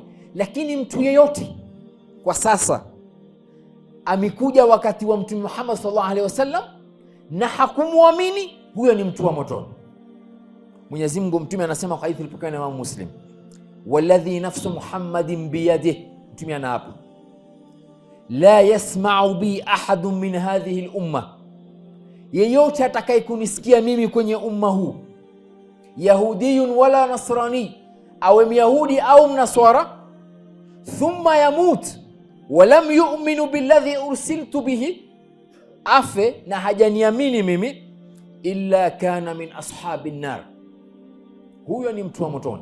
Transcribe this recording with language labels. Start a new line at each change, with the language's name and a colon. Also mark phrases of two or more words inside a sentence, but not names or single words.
Swahili: Lakini mtu yeyote kwa sasa amekuja wakati wa Mtume Muhammad
Arabic: sallallahu alaihi wasallam
Swahili: na hakumwamini, huyo ni mtu wa motoni. Mwenyezi Mungu, Mtume anasema kwa hadithi iliyopokewa na Imam Muslim,
Arabic: walladhi nafsu Muhammadin biyadihi,
Swahili: Mtume anaapa,
Arabic: la yasma'u bi ahadun min hadhihi al-umma,
Swahili: yeyote atakaye kunisikia mimi kwenye umma huu,
Arabic: yahudiyun wala nasrani,
Swahili: awe myahudi au mnaswara,
Arabic: thumma yamut walam yu'minu billadhi ursiltu bihi,
Swahili: afe na hajaniamini mimi,
Arabic: illa kana min ashabin nar,
Swahili: huyo ni mtu wa motoni.